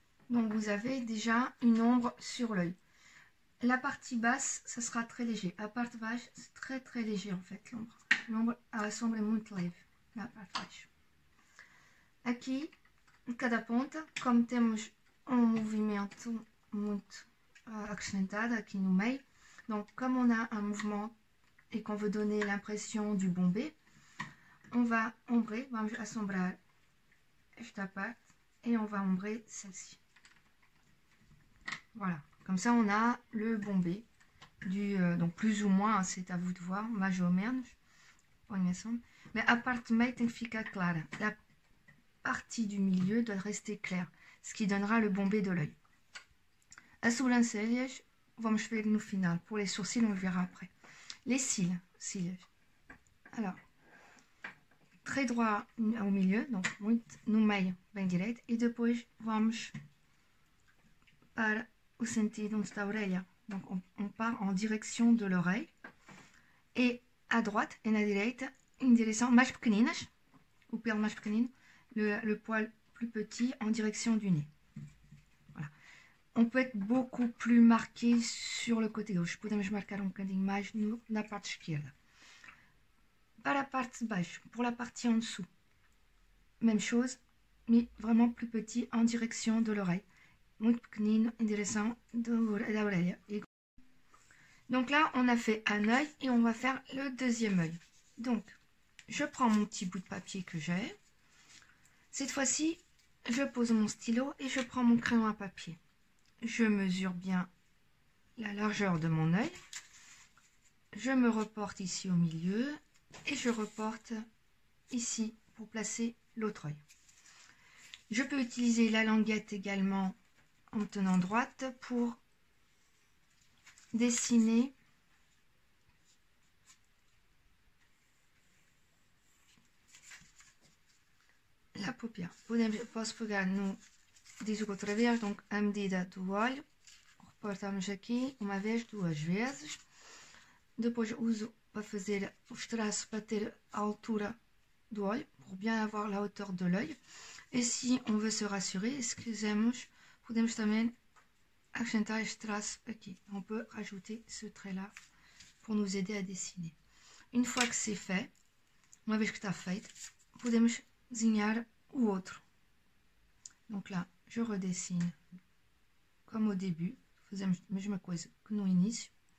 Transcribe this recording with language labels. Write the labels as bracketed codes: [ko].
[fr] Donc vous avez déjà une ombre sur l'œil. La partie basse, ça sera très léger. [pt] A parte baixo, [fr] c'est très léger en fait, l'ombre. [pt] L'ombre, a sombra é muito leve na parte baixo. Aqui, em cada ponta, como temos um movimento muito acrescentado aqui no meio, [fr] donc comme on a un mouvement et qu'on veut donner l'impression du bombé, on va ombrer, [pt] vamos assombrar esta parte [fr] et on va ombrer celle-ci. Voilà. Comme ça, on a le bombé, donc plus ou moins, c'est à vous de voir, mais [pt] ou menos, mais a parte meio tem que ficar clara. [fr] La partie du milieu doit rester claire, ce qui donnera le bombé de l'œil. [pt] As sobrancelhas, vamos ver no final. [fr] Pour les sourcils, on le verra après. Les cils. Alors, très droit au milieu, donc [pt] no meio, bem direito, e depois vamos para o sentido onde está a orelha. [fr] Donc on part en direction de l'oreille. Et à droite et [pt] na direita, em direção mais pequeninas, o pelo mais pequenino, [fr] le poil plus petit en direction du nez. Voilà. On peut être beaucoup plus marqué sur le côté gauche. [pt] Podemos marcar bocadinho mais na parte esquerda. Para a parte de baixo, [fr] pour la partie en dessous, même chose, mais vraiment plus petit en direction de l'oreille. [pt] Muito pequenino em direção da orelha. [fr] Donc là, on a fait un œil et on va faire le deuxième œil. Donc, je prends mon petit bout de papier que j'ai. Cette fois-ci, je pose mon stylo et je prends mon crayon à papier. Je mesure bien la largeur de mon œil. Je me reporte ici au milieu et je reporte ici pour placer l'autre œil. Je peux utiliser la languette également en tenant droite pour dessiner a paupière. [pt] Posso pegar no, diz outra vez, donc a medida do olho, reportamos aqui uma vez, duas vezes. Depois uso para fazer os traços para ter a altura do olho, [fr] pour bien avoir la hauteur de l'œil. Et si on veut se rassurer, [pt] se quisermos, podemos também acrescentar este traço aqui. [fr] On peut rajouter ce trait-là pour nous aider à dessiner. Une fois que c'est fait, [pt] uma vez que está feito, podemos desenhar o outro. [fr] Donc là, je redessine comme au début. [pt] Fazemos a mesma coisa que no início.